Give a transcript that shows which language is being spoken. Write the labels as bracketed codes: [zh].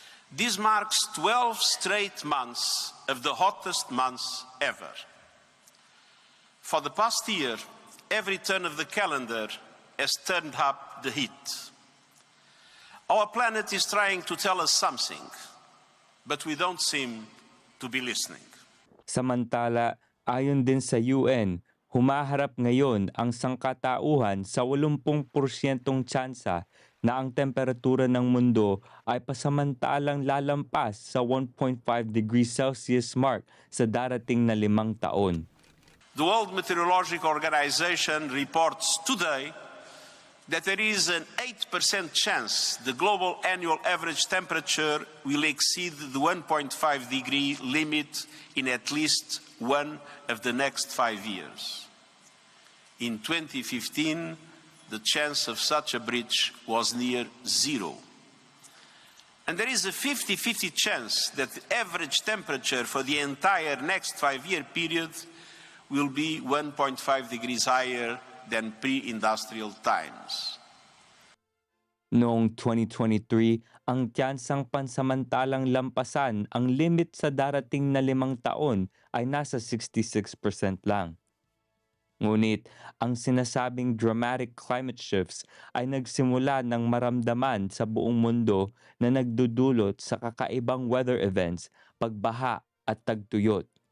[en] This marks 12 straight months of the hottest months ever. For the past year, every turn of the calendar has turned up the heat. Our planet is trying to tell us something, but we don't seem to be listening. [tl] Samantala, ayon din sa UN, humaharap ngayon ang sangkatauhan sa 80% tsansa na ang temperatura ng mundo ay pasamantalang lalampas sa 1.5 degrees Celsius mark sa darating na 5 taon. [en] The World Meteorological Organization reports today that there is an 8% chance the global annual average temperature will exceed the 1.5 degree limit in at least one of the next 5 years. In 2015, the chance of such a breach was near zero. And there is a 50-50 chance that the average temperature for the entire next 5-year period will be 1.5 degrees higher than pre-industrial times. [tl] Noong 2023, ang tiyansang pansamantalang lampasan ang limit sa darating na 5 taon ay nasa 66% lang. Ngunit, ang sinasabing [en] dramatic climate shifts [tl] ay nagsimula ng maramdaman sa buong mundo na nagdudulot sa kakaibang [en] weather events, [tl] pagbaha at tagtuyot.